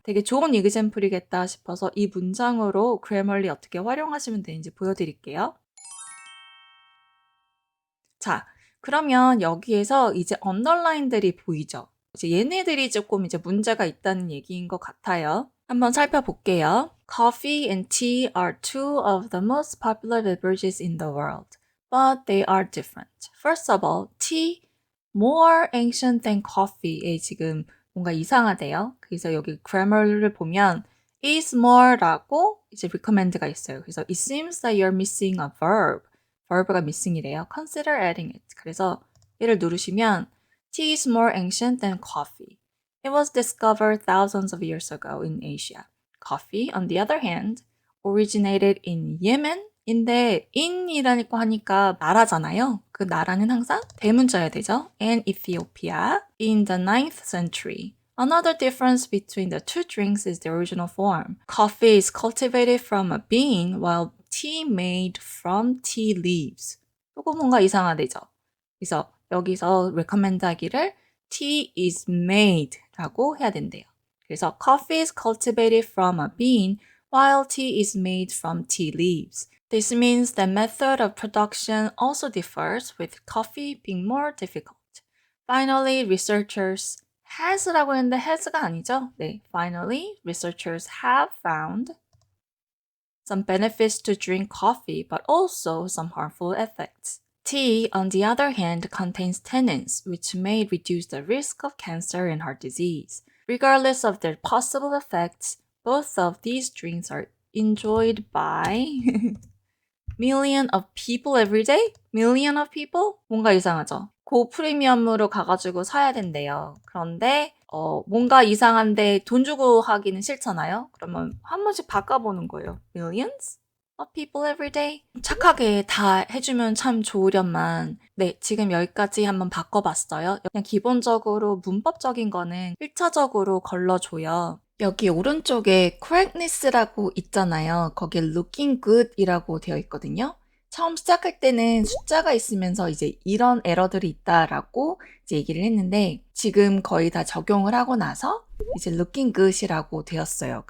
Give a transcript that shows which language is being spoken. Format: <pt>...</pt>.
<ko>되게 좋은 이그젬플이겠다 싶어서 이 문장으로 그래머리 어떻게 활용하시면 되는지 보여드릴게요. 자, 그러면 여기에서 이제 언더라인들이 보이죠? 이제 얘네들이 조금 이제 문제가 있다는 얘기인 것 같아요. 한번 살펴볼게요.</ko> <en>Coffee and tea are two of the most popular beverages in the world, but they are different. First of all, tea more ancient than coffee에</en> <ko>지금 뭔가 이상하대요. 그래서 여기 grammar를 보면</ko> <en>is more</en> <ko>라고 이제 recommend가 있어요. 그래서</ko> <en>it seems that you're missing a verb.</en> <ko>verb가 missing이래요.</ko> <en>Consider adding it.</en> <ko>그래서 얘를 누르시면</ko> <en>tea is more ancient than coffee. It was discovered thousands of years ago in Asia. Coffee, on the other hand, originated in Yemen.</en> <ko>인데 in이라고 하니까 나라잖아요. 그 나라는 항상 대문자여야 되죠.</ko> <en>And Ethiopia in the 9th century. Another difference between the two drinks is the original form. Coffee is cultivated from a bean while tea made from tea leaves.</en> <ko>요거 뭔가 이상하대죠. 그래서 여기서 recommend 하기를</ko> <en>tea is made</en> <ko>라고 해야 된대요. 그래서</ko> <en>coffee is cultivated from a bean while tea is made from tea leaves. This means the method of production also differs, with coffee being more difficult. Finally, researchers has</en> <ko>라고 했는데 has가 아니죠? 네,</ko> <en>finally, researchers have found some benefits to drink coffee, but also some harmful effects. Tea, on the other hand, contains tannins, which may reduce the risk of cancer and heart disease. Regardless of their possible effects, both of these drinks are enjoyed by million of people every day? million of people?</en> <ko>뭔가 이상하죠? 고프리미엄으로 가가지고 사야 된대요. 그런데 뭔가 이상한데 돈 주고 하기는 싫잖아요? 그러면 한 번씩 바꿔보는 거예요.</ko> <en>millions of people every day?</en> <ko>착하게 다 해주면 참 좋으련만 네, 지금 여기까지 한번 바꿔봤어요. 그냥 기본적으로 문법적인 거는 1차적으로 걸러줘요. 여기 오른쪽에 correctness라고 있잖아요. 거기에 looking good이라고 되어 있거든요. 처음 시작할 때는 숫자가 있으면서 이제 이런 에러들이 있다라고 이제 얘기를 했는데 지금 거의 다 적용을 하고 나서 이제 looking good이라고 되었어요.</ko>